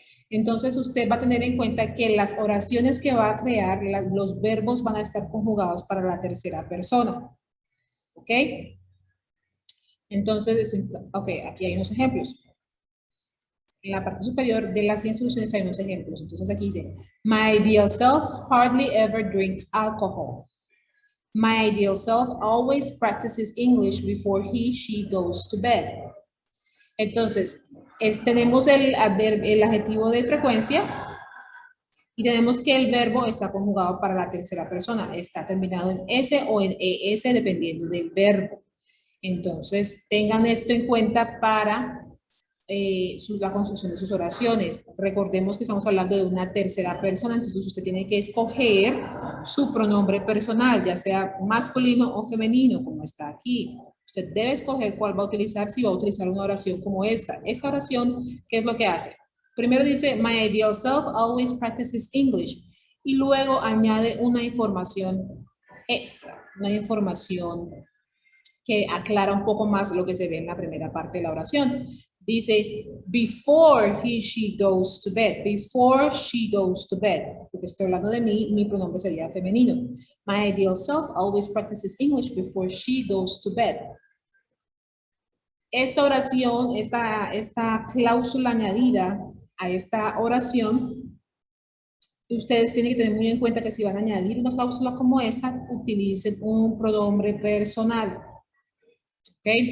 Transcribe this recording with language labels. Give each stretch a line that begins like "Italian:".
Spanish: Entonces usted va a tener en cuenta que las oraciones que va a crear, los verbos van a estar conjugados para la tercera persona. ¿Ok? Entonces, ok, aquí hay unos ejemplos. En la parte superior de las instrucciones hay unos ejemplos. Entonces aquí dice,
English: my ideal self hardly ever drinks alcohol. My ideal self always practices English before she goes to bed.
Spanish: Entonces, tenemos el adjetivo de frecuencia y tenemos que el verbo está conjugado para la tercera persona. Está terminado en S o en ES dependiendo del verbo. Entonces, tengan esto en cuenta para la construcción de sus oraciones. Recordemos que estamos hablando de una tercera persona, entonces usted tiene que escoger su pronombre personal, ya sea masculino o femenino, como está aquí. Usted debe escoger cuál va a utilizar si va a utilizar una oración como esta. Esta oración, ¿qué es lo que hace? Primero dice,
English: my ideal self always practices English.
Spanish: Y luego añade una información extra, una información que aclara un poco más lo que se ve en la primera parte de la oración. Dice,
English: before she goes to bed. Before she goes to bed.
Spanish: Porque estoy hablando de mí, mi pronombre sería femenino.
English: My ideal self always practices English before she goes to bed.
Spanish: Esta oración, esta cláusula añadida a esta oración, ustedes tienen que tener muy en cuenta que si van a añadir una cláusula como esta, utilicen un pronombre personal. ¿Ok?